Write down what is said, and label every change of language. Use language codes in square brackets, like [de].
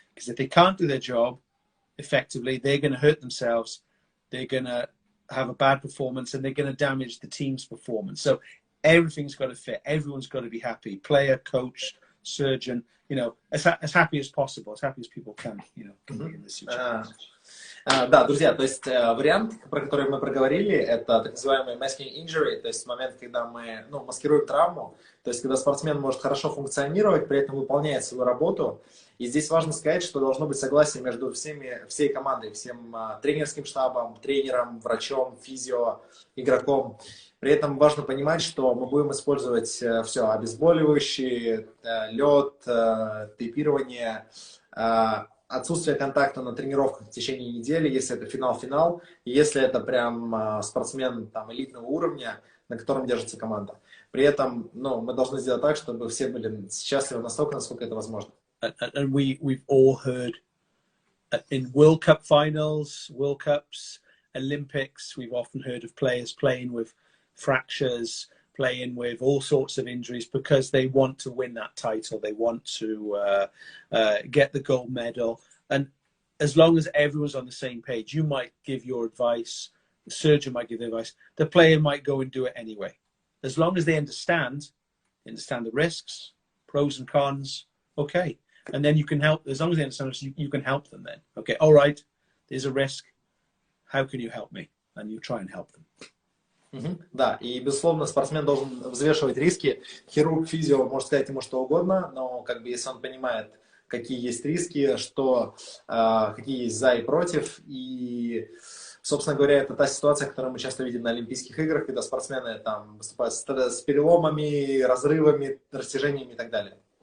[en] Because if they can't do their job effectively, they're going to hurt themselves. They're going to have a bad performance and they're going to damage the team's performance. So everything's got to fit. Everyone's got to be happy. Player, coach, surgeon, as happy as possible, as happy as people can, can be in this situation. [ru] Да, друзья, то есть вариант, про который мы проговорили, это так называемый masking injury, то есть момент, когда мы маскируем травму, то есть когда спортсмен может хорошо функционировать, при этом выполняет свою работу. И здесь важно сказать, что должно быть согласие между всей командой, всем тренерским штабом, тренером, врачом, физио, игроком. При этом важно понимать, что мы будем использовать все: обезболивающие, лед, тейпирование, отсутствие контакта на тренировках в течение недели, если это финал-финал, и если это прям спортсмен элитного уровня, на котором держится команда. При этом мы должны сделать так, чтобы все были счастливы настолько, насколько это возможно. [en] And we've all heard in World Cup finals, World Cups, Olympics, we've often heard of players playing with fractures, playing with all sorts of injuries because they want to win that title. They want to get the gold medal. And as long as everyone's on the same page, you might give your advice, the surgeon might give their advice, the player might go and do it anyway. As long as they understand the risks, pros and cons, okay. And then you can help, as long as they understand, you can help them then. Okay, all right, there's a risk. How can you help me? And you try and help them. [ru] Да, и, безусловно, спортсмен должен взвешивать риски. Хирург, физио может сказать ему что угодно, но если он понимает, какие есть риски, какие есть за и против. И, собственно говоря, это та ситуация, которую мы часто видим на Олимпийских играх, когда спортсмены выступают с переломами, разрывами, растяжениями и так далее.